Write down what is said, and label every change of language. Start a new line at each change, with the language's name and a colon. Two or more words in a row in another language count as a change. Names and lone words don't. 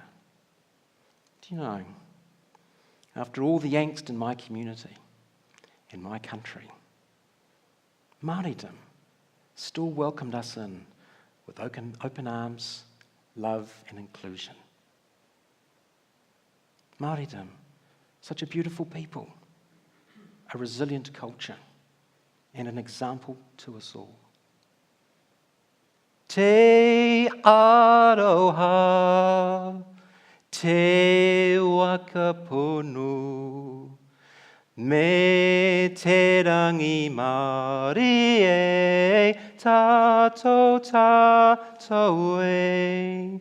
English: Do you know, after all the angst in my community and my country, Māoridom still welcomed us in with open arms, love and inclusion. Māoridom, such a beautiful people, a resilient culture, and an example to us all.
Māori: Te aroha, te wakapono, me te rangi Māori e, tātou e.